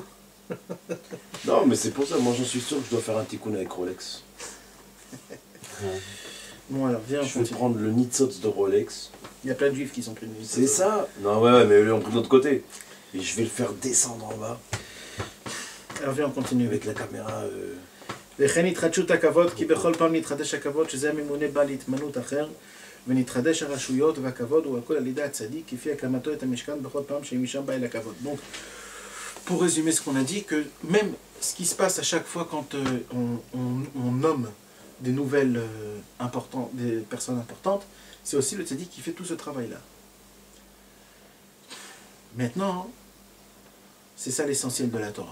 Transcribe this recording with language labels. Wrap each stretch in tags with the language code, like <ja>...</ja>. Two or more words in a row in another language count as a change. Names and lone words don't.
<fr>Non, mais c'est pour ça, moi j'en suis sûr que je dois faire un tikkun avec Rolex. Bon alors, viens, je vais prendre le Nitzotz de Rolex. Il y a plein de juifs qui sont pris de Nitzotz. C'est ça. Non, ouais, mais eux l'ont pris de l'autre côté. Et je vais le faire descendre en bas. Alors viens, on continue. Avec la caméra...</fr> <he>וכן התחדשות הכבוד, כי בכל פעם נתחדש הכבוד, שזה הממונה בא להתמנות אחר, ונתחדש הרשויות והכבוד, הוא הכל על ידי הצדיק, כפי הקמתו את המשכן בכל פעם שמשם בא אל הכבוד.</he> <fr>Donc, pour résumer ce qu'on a dit, que même ce qui se passe à chaque fois quand on nomme des nouvelles importantes, des personnes importantes, c'est aussi le tzaddik qui fait tout ce travail-là. Maintenant, c'est ça l'essentiel de la Torah.</fr>